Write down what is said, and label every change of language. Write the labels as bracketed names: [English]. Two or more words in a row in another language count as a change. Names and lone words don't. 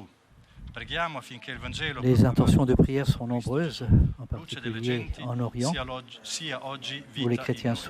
[Italian] Preghiamo affinché il Vangelo [French] Les intentions de prière sont nombreuses, en [Italian] luce delle [French] particulier [Italian] genti, [French] en Orient, [Italian] sia oggi [French] où les [Italian] vita in [French] chrétiens [Italian] noi.